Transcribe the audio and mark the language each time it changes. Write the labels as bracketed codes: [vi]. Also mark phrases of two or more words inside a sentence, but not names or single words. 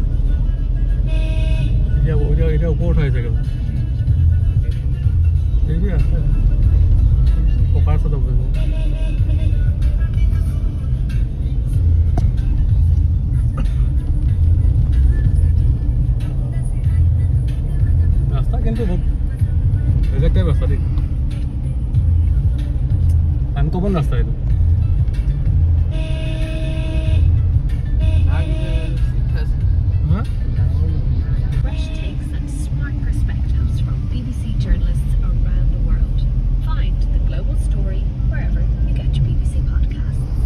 [as] এতিয়া ওপৰত হৈ চাগে সেইবোৰ আছে পকাৰ চত ৰাস্তা কিন্তু বহুত বেলেগ টাইপ ৰাস্তা দেই আনকমন ৰাস্তা এইটো [en] Fresh takes and smart perspectives from BBC journalists around the world. Find the global story wherever you get your BBC podcasts.